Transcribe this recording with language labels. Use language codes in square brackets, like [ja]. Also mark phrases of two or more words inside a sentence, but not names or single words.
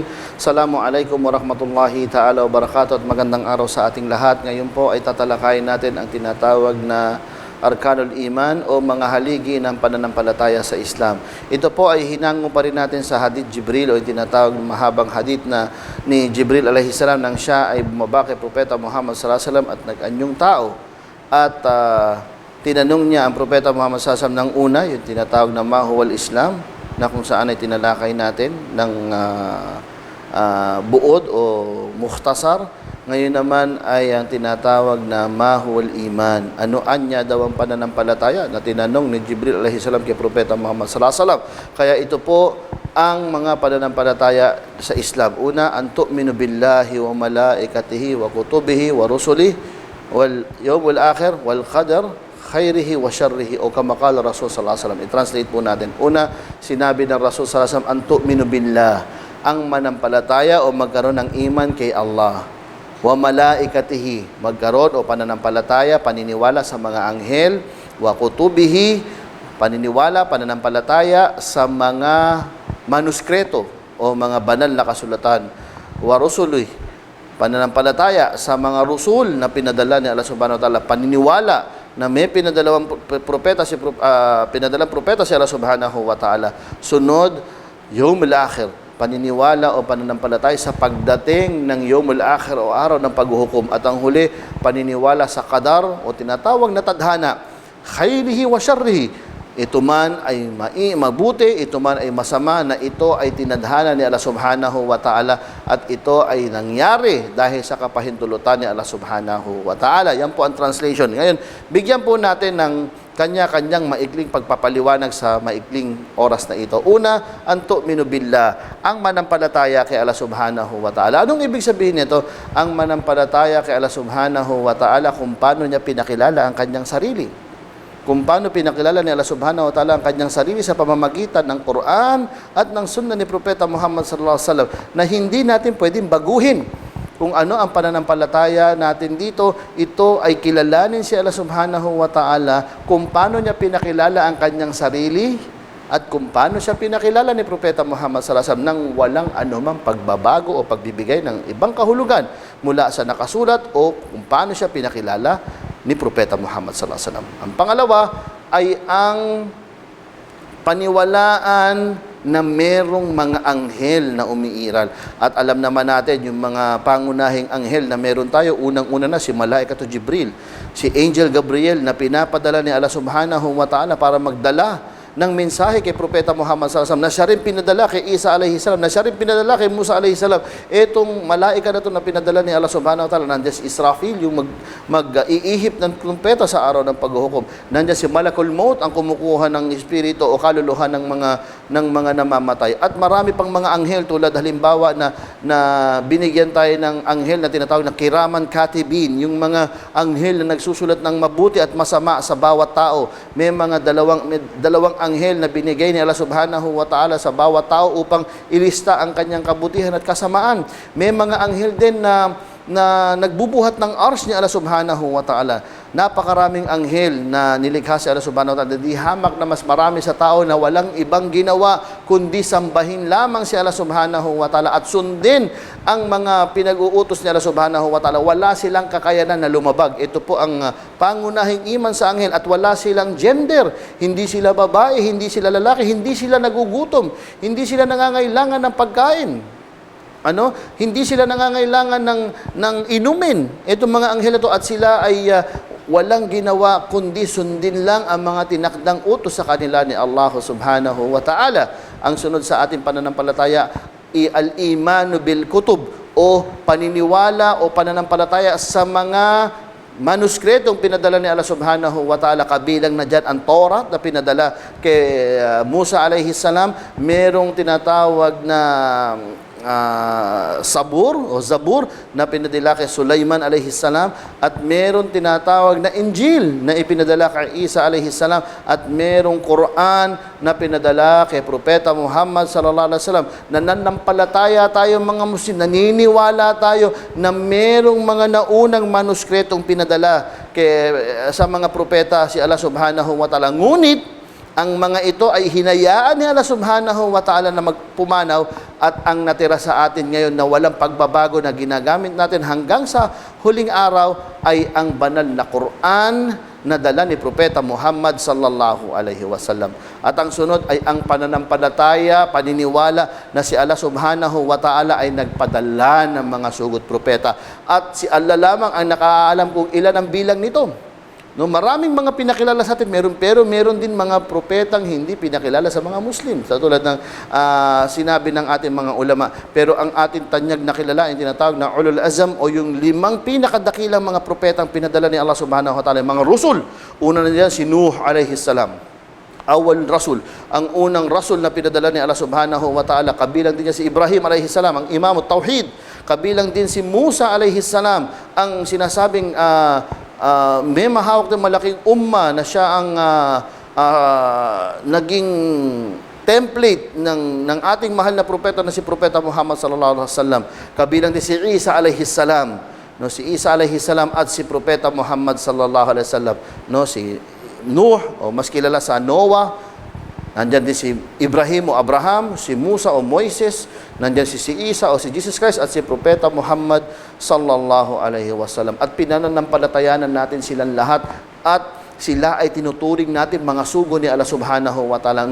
[ar] السلام عليكم ورحمة الله تعالى وبركاته. [tl] At magandang araw sa ating lahat. Ngayon po ay tatalakayin natin ang tinatawag na Arkanul Iman o mga haligi ng pananampalataya sa Islam. Ito po ay hinango pa rin natin sa hadith Jibril o yung tinatawag na mahabang hadith na ni Jibril [ar] عليه السلام [tl] nang siya ay bumaba kay Propeta Muhammad [ar] صلى الله عليه وسلم [tl] at nag-anyong tao at tinanong niya ang Propeta Muhammad SAW ng una, yung tinatawag na [ar] ما هو الإسلام, [tl] na kung saan ay tinalakay natin ng buod o mukhtasar. Ngayon naman ay ang tinatawag na [ar] ما هو الإيمان. [tl] Ano anya daw ang pananampalataya na tinanong ni Jibril [ar] عليه السلام [tl] kay Propeta Muhammad SAW. Kaya ito po ang mga pananampalataya sa Islam. Una, [ar] أن تؤمن بالله وملائكته وكتبه ورسله واليوم الآخر والقدر خيره وشره أو كما قال رسول صلى الله عليه وسلم. [tl] I-translate po natin. Una, sinabi ng Rasul [ar] صلى الله عليه وسلم, أن تؤمن بالله, [tl] ang manampalataya o magkaroon ng iman kay Allah. [ar] وملائكته, [tl] magkaroon o pananampalataya, paniniwala sa mga anghel. [ar] وكتبه, [tl] paniniwala, pananampalataya sa mga manuskreto o mga banal na kasulatan. [ar] ورسله, [tl] pananampalataya sa mga rusul na pinadala ni Allah [ar] سبحانه وتعالى. [tl] Paniniwala na may pinadalang propeta si Allah [ar] سبحانه وتعالى. [tl] Sunod, [ar] يوم الآخر, [tl] paniniwala o pananampalataya sa pagdating ng [ar] يوم الآخر [tl] o araw ng paghuhukom. At ang huli, paniniwala sa qadar o tinatawag na tadhana, [ar] خيره وشره. [tl] Ito man ay mabuti, ito man ay masama, na ito ay tinadhana ni Allah [ar] سبحانه وتعالى [tl] at ito ay nangyari dahil sa kapahintulutan ni Allah [ar] سبحانه وتعالى. [tl] Yan po ang translation. Ngayon, bigyan po natin ng kanya-kanyang maikling pagpapaliwanag sa maikling oras na ito. Una, [ar] أن تؤمن بالله, [tl] ang manampalataya kay Allah [ar] سبحانه وتعالى. [tl] Anong ibig sabihin nito? Ang manampalataya kay Allah [ar] سبحانه وتعالى [tl] kung paano niya pinakilala ang kanyang sarili. Kung paano pinakilala ni Allah [ar] سبحانه وتعالى [tl] ang kanyang sarili sa pamamagitan ng Quran at ng sunnah ni Propeta Muhammad [ar] صلى الله عليه وسلم, [tl] na hindi natin pwedeng baguhin. Kung ano ang pananampalataya natin dito, ito ay kilalanin si Allah [ar] سبحانه وتعالى [tl] kung paano niya pinakilala ang kanyang sarili at kung paano siya pinakilala ni Propeta Muhammad [ar] صلى الله عليه وسلم [tl] nang walang anumang pagbabago o pagbibigay ng ibang kahulugan mula sa nakasulat o kung paano siya pinakilala ni Propeta Muhammad [ar] صلى الله عليه وسلم. [tl] Ang pangalawa ay ang paniwalaan na merong mga anghel na umiiral. At alam naman natin yung mga pangunahing anghel na meron tayo. Unang-una na si Malaikatul Jibril, si Angel Gabriel na pinapadala ni Allah [ar] سبحانه وتعالى [tl] para magdala ng mensahe kay Propeta Muhammad [ar] صلى الله عليه وسلم, [tl] na siya rin pinadala kay Isa [ar] عليه السلام, [tl] na siya rin pinadala kay Musa [ar] عليه السلام. [tl] Etong malaika na ito na pinadala ni Allah [ar] سبحانه وتعالى, [tl] nandiyan si Israfil, yung mag-iihip ng trumpeta sa araw ng paghuhukom. Nandiyan si [ar] ملك الموت, [tl] ang kumukuha ng espiritu o kaluluhan ng mga namamatay. At marami pang mga anghel, tulad halimbawa na binigyan tayo ng anghel na tinatawag na [ar] كراما كاتبين, [tl] yung mga anghel na nagsusulat ng mabuti at masama sa bawat tao. May mga dalawang anghel na binigay ni Allah [ar] سبحانه وتعالى [tl] sa bawat tao upang ilista ang kanyang kabutihan at kasamaan. May mga anghel din na nagbubuhat ng ars ni Allah [ar] سبحانه وتعالى. [tl] Napakaraming anghel na nilikha si Allah [ar] سبحانه وتعالى. [tl] Di hamak na mas marami sa tao na walang ibang ginawa kundi sambahin lamang si Allah [ar] سبحانه وتعالى [tl] at sundin ang mga pinag-uutos ni Allah [ar] سبحانه وتعالى. [tl] Wala silang kakayanan na lumabag. Ito po ang pangunahing iman sa anghel. At wala silang gender. Hindi sila babae, hindi sila lalaki, hindi sila nagugutom, hindi sila nangangailangan ng pagkain. Hindi sila nangangailangan ng inumin. Itong mga anghel ito, at sila ay walang ginawa kundi sundin lang ang mga tinakdang utos sa kanila ni Allah [ar] سبحانه وتعالى. [tl] Ang sunod sa ating pananampalataya, [ar] الإيمان بالكتب [tl] o paniniwala o pananampalataya sa mga manuskritong pinadala ni Allah [ar] سبحانه وتعالى. [tl] Kabilang na dyan ang Torah na pinadala kay Musa [ar] عليه السلام. [tl] Merong tinatawag na Sabur o Zabur na pinadala kay Sulaiman [ar] عليه السلام, [tl] at meron tinatawag na Injil na ipinadala kay Isa [ar] عليه السلام, [tl] at merong Quran na pinadala kay Propeta Muhammad [ar] صلى الله عليه وسلم. [tl] Nananampalataya tayo mga Muslim, naniniwala tayo na merong mga naunang manuskritong pinadala sa mga propeta si Allah [ar] سبحانه وتعالى. [tl] Ngunit ang mga ito ay hinayaan ni Allah [ar] سبحانه وتعالى [tl] na magpumanaw, at ang natira sa atin ngayon na walang pagbabago na ginagamit natin hanggang sa huling araw ay ang banal na Quran na dala ni Propeta Muhammad [ar] صلى الله عليه وسلم. [tl] At ang sunod ay ang pananampalataya, paniniwala na si Allah [ar] سبحانه وتعالى [tl] ay nagpadala ng mga sugot propeta. At si Allah lamang ang nakaalam kung ilan ang bilang nito. No, maraming mga pinakilala sa atin, pero meron din mga propetang hindi pinakilala sa mga Muslim. Sa tulad ng sinabi ng ating mga ulama. Pero ang ating tanyag na kilala ay tinatawag na [ar] أولو العزم, [tl] o yung 5 pinakadakilang mga propetang pinadala ni Allah [ar] سبحانه وتعالى, [tl] mga Rusul. Una na diyan si Nuh [ar] عليه السلام. أول رسول, [tl] ang unang Rasul na pinadala ni Allah [ar] سبحانه وتعالى. [tl] Kabilang din niya si Ibrahim [ar] عليه السلام, [tl] ang [ar] إمام التوحيد. [tl] Kabilang din si Musa [ar] عليه السلام, [tl] ang sinasabing may mahawak ng malaking umma na siya ang naging template ng ating mahal na propeta na si Propeta Muhammad [ar] صلى الله عليه وسلم. [tl] Kabilang din si Isa [ar] عليه السلام, [tl] no, si Isa [ar] عليه السلام [tl] at si Propeta Muhammad [ar] صلى الله عليه وسلم, [tl] no, si Nuh, o mas kilala sa Noah. Nandyan din si Ibrahim o Abraham, si Musa o Moises, nandyan si Isa o si Jesus Christ, at si Propeta Muhammad [ar] صلى الله عليه وسلم. [tl] At pinananampalatayanan natin silang lahat, at sila ay tinuturing natin mga sugo ni Allah [ar] سبحانه وتعالى.